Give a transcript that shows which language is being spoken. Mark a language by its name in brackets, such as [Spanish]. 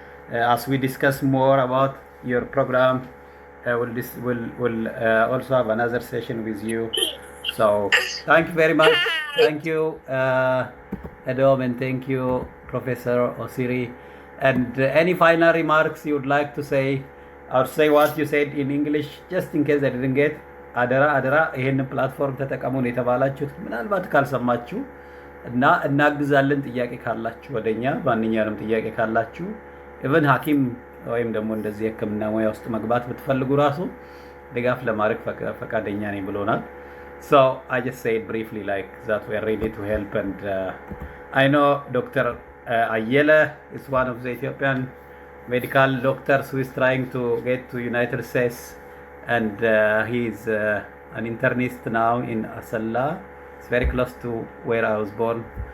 [English] As we discuss more about your program, we'll also have another session with you. So thank you very much. Thank you, Adam, and thank you, Professor Osiri. And any final remarks you would like to say, or say what you said in English, just in case I didn't get. [Amharic] አደራ ይሄንን ፕላትፎርም ተጠቀሙን የተባላችሁት ምናልባት ካልሰማችሁ እና እናግዛለን ጥያቄ ካላችሁ ወደኛ ማንኛውንም ጥያቄ ካላችሁ ኢቨን ሐኪም ወይም ደግሞ እንደዚህ ሕክምና ሙያ ውስጥ መግባት ብትፈልጉ ራሱ ድጋፍ ለማድረግ ፈቃደኛ ነኝ ብሎናል። [English] So I just said briefly like that we are ready to help, and I know Dr. Ayela is one of the Ethiopian medical doctors who is trying to get to United States, and he's an internist now in Asalla. It's very close to where I was born.